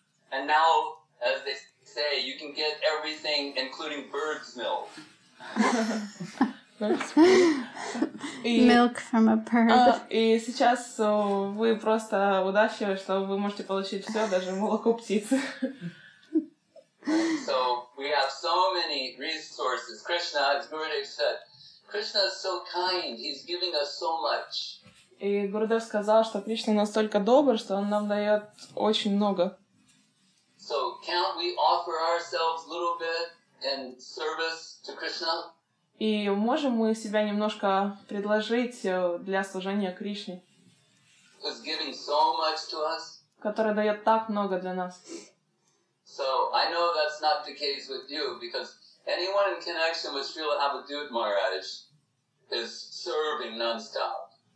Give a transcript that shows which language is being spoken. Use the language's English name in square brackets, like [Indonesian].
[English] And now, as they say, you can get everything, including bird's milk. Milk from a bird. [Russian] И сейчас вы просто удачливы, что вы можете получить все, даже молоко птицы. [English] So we have so many resources. Krishna, as Gurudev said, Krishna is so kind. He's giving us so much. [Russian] И Гурудев сказал, что Кришна настолько добр, что он нам дает очень много. [English] So can't we offer ourselves a little bit in service to Krishna? [Russian] И можем мы себя немножко предложить для служения Кришне, [English] Who's giving so much to us? [Russian] который дает так много для нас. [English] So I know that's not the case with you, because anyone in connection with Srila Abhidut Maharaj is serving non-stop.